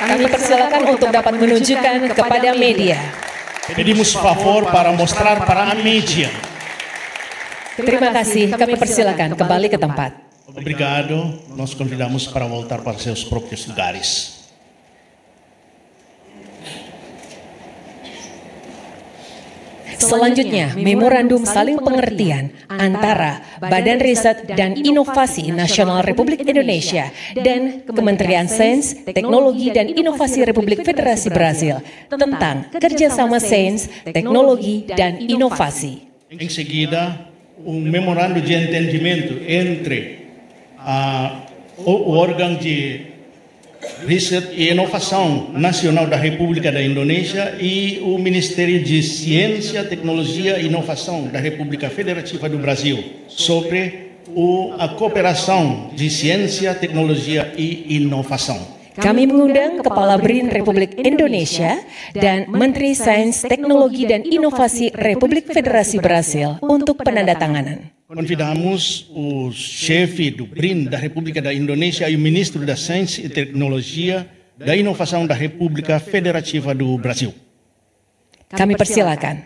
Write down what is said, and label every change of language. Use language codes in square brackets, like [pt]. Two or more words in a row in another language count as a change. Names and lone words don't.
[id] persilakan untuk dapat menunjukkan kepada media. [pt] Pedimos favor para mostrar para a mídia. [id] Terima kasih, kami persilakan kembali ke tempat. [pt] Obrigado. Nós convidamos para voltar para seus próprios lugares. [id] Selanjutnya, memorandum saling pengertian antara Badan Riset dan Inovasi Nasional Republik Indonesia dan Kementerian Sains, Teknologi dan Inovasi Republik Federasi Brasil tentang kerjasama sains, teknologi dan inovasi. [pt] Em seguida, memorando de entendimento entre o órgão de Research e Inovação Nacional da República da Indonésia e o Ministério de Ciência, Tecnologia e Inovação da República Federativa do Brasil sobre a cooperação de ciência, tecnologia e inovação. [id] Kami mengundang Kepala BRIN Republik Indonesia dan Menteri Sains, Teknologi dan Inovasi Republik Federasi Brasil untuk penandatanganan. [pt] Convidamos o chefe do BRIN da República da Indonésia e o ministro da Ciência e Tecnologia da Inovação da República Federativa do Brasil. [id] Kami persilakan.